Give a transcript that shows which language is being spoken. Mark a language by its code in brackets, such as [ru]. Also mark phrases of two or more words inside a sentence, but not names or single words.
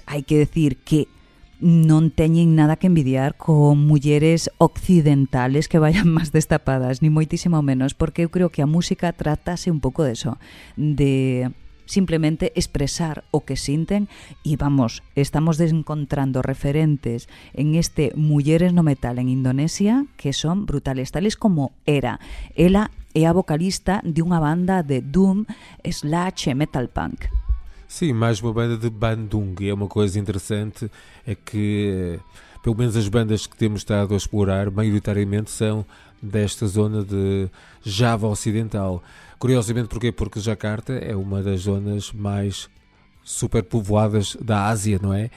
[gl] hai que decir que non teñen nada que envidiar con mulleres occidentales que vayan máis destapadas, ni moitísimo menos, porque eu creo que a música trátase un pouco de eso, de simplemente expresar o que sinten e vamos, estamos encontrando referentes en este Mulleres no Metal en Indonesia que son brutales, tales como Era. Ela é a vocalista de unha banda de Doom / Metal Punk. [pt] Sim, mais uma banda de Bandung. É uma coisa interessante, é que pelo menos as bandas que temos estado a explorar maioritariamente são desta zona de Java Ocidental. Curiosamente, porquê? Porque Jakarta é uma das zonas mais superpovoadas da Ásia, não é?